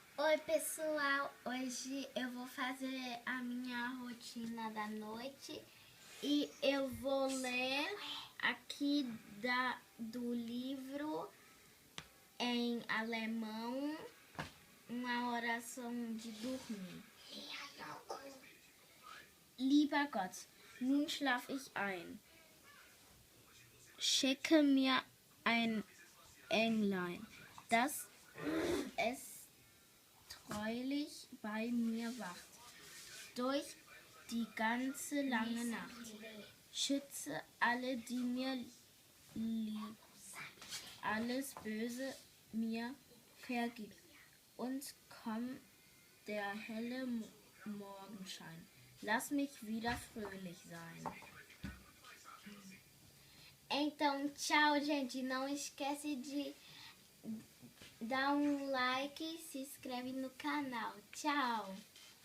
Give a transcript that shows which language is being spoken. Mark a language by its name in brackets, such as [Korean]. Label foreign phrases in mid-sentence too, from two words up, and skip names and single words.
[Portuguese] Oi pessoal, hoje eu vou fazer a minha rotina da noite e eu vou ler aqui do livro em alemão uma oração de dormir. [German] Lieber Gott, nun schlaf ich ein. Schicke mir ein Englein, das es treulich bei mir wacht, durch die ganze lange Nacht. Schütze alle, die mir lieb, alles Böse mir vergib. Und komm der helle Morgenschein, lass mich wieder fröhlich sein. [Portuguese] Então, tchau, gente. Não esquece de dar um like e se inscreve no canal. Tchau!